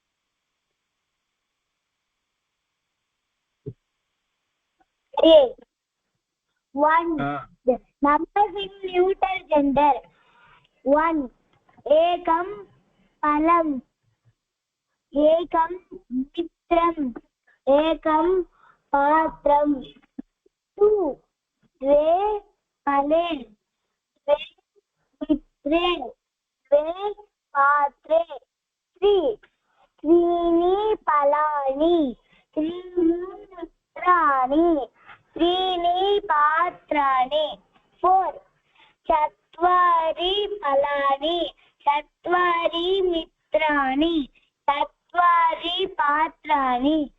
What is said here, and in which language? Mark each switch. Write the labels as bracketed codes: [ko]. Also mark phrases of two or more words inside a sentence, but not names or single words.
[en] A. 1. Numbers in neuter gender. 1. [sa] एकम् फलम्, एकम् मित्रम्, एकम् पत्रम्. [en] 2. [sa] द्वे फले, द्वे मित्रे, द्वे पत्रे. [en] 3. [sa] त्रीणि फलानि, त्रीणि मित्राणि, त्रीणि पत्राणि. [en] 4. [sa] चत्वारि फलानि, चत्वारि मित्राणि, चत्वारि पत्राणि.